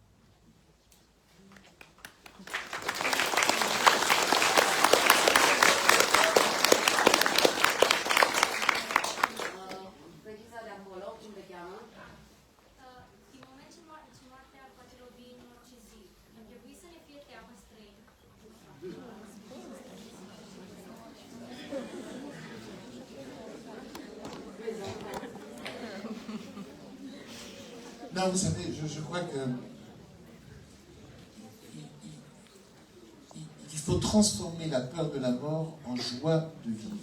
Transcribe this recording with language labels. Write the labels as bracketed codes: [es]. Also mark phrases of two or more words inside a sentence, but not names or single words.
[ro] Fetița de acolo, cum te cheamă? Din moment ce moartea poate lovi în orice zi, ar trebui să ne fie teamă străină. [fr] Non, vous savez, je crois que il faut transformer la peur de la mort en joie de vivre.